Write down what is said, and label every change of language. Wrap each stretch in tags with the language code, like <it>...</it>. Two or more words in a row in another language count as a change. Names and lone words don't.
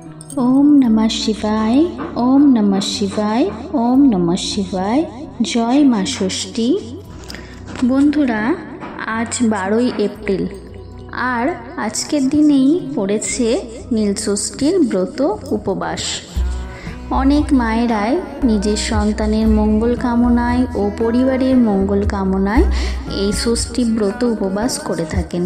<sa>ओम नमः शिवाय, ओम नमः शिवाय, ओम नमः शिवाय।</sa> <bn>জয় মা ষষ্ঠী। বন্ধুরা আজ 12 এপ্রিল আর আজকের দিনেই পড়েছে নীল ষষ্ঠীর ব্রত उपवास। অনেক মায়েরাই নিজের সন্তানের মঙ্গল কামনায় ও পরিবারের মঙ্গল কামনায় এই ষষ্ঠী ব্রত উপবাস করে থাকেন।</bn>